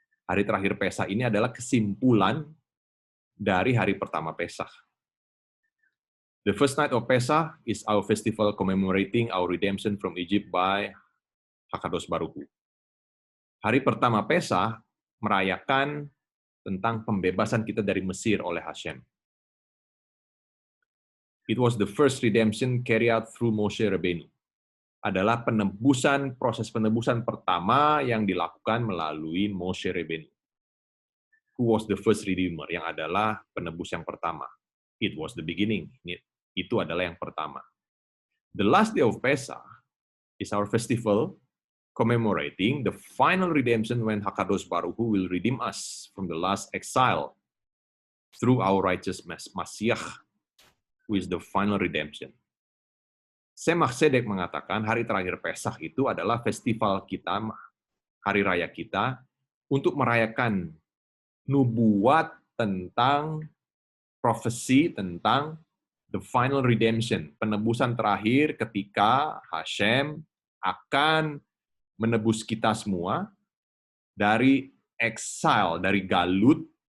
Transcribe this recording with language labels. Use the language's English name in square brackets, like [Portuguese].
[Indonesian] Hari terakhir Pesach ini adalah kesimpulan dari hari pertama Pesach. [English] The first night of Pesach is our festival commemorating our redemption from Egypt by Hakadosh Baruch Hu. [Indonesian] Hari pertama Pesach merayakan tentang pembebasan kita dari Mesir oleh Hashem. [English] It was the first redemption carried out through Moshe Rabbeinu. [Indonesian] Adalah proses penebusan pertama yang dilakukan melalui Moshe Rabbeinu. [English] Who was the first redeemer? [Indonesian] Yang adalah penebus yang pertama. [English] It was the beginning. [Indonesian] Itu adalah yang pertama. [English] The last day of Pesach is our festival commemorating the final redemption when Hakadosh Baruch Hu will redeem us from the last exile through our righteous Mashiach, who is the final redemption. [Indonesian] Tzemach Tzedek mengatakan hari terakhir Pesach itu adalah festival kita, hari raya kita, untuk merayakan nubuat tentang profesi tentang [English] the final redemption, [Indonesian] penebusan terakhir ketika Hashem akan menebus kita semua dari exile, dari galut.